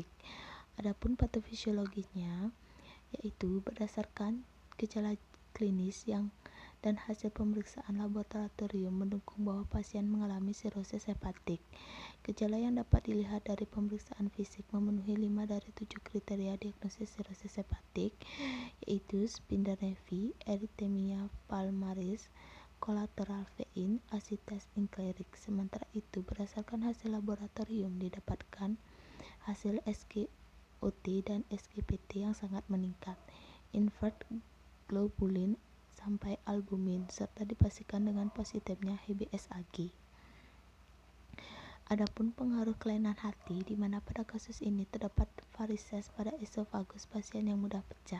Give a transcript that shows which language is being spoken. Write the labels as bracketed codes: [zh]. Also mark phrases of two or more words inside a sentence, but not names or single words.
[id] Adapun patofisiologinya yaitu berdasarkan gejala klinis dan hasil pemeriksaan laboratorium mendukung bahwa pasien mengalami sirosis hepatik. Gejala yang dapat dilihat dari pemeriksaan fisik memenuhi 5 dari 7 kriteria diagnosis sirosis hepatik, yaitu splenomegaly, erythemia palmaris, kolateral vein, asites inklerik. Sementara itu, berdasarkan hasil laboratorium didapatkan hasil SGOT dan SGPT yang sangat meningkat, invert globulin sampai albumin, serta dipastikan dengan positifnya HbSAg. Adapun pengaruh kelainan hati, di mana pada kasus ini terdapat varises pada esofagus pasien yang mudah pecah.